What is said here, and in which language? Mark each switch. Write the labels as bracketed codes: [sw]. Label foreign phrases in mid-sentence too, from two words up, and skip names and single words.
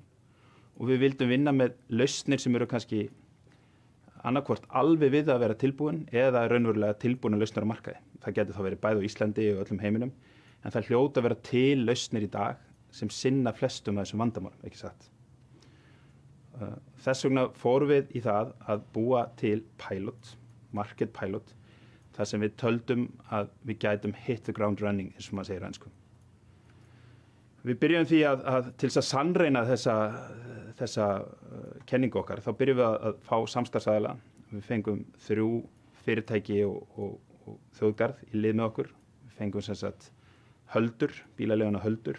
[is] Og við vildum vinna með lausnir sem eru kannski annarkvort alveg við að vera tilbúin eða raunverulega tilbúin lausnir á markaði. Það getur þá verið bæði á Íslandi og öllum heiminum, en það hljóta að vera til lausnir í dag sem sinna flestum af þessum vandamálum, ekki satt. Þess vegna fórum við í það að búa til [en] market pilot, [is] þar sem við töldum að við gætum [en] hit the ground running, [is] eins og maður segir á ensku. Við byrjum því að til þess að sannreyna þessa kenningu okkar, þá byrjum við að fá samstarfsaðila. Við fengum 3 fyrirtæki og þjóðgarð í lið með okkur. Við fengum sem sagt Höldur, bílaleiguna Höldur.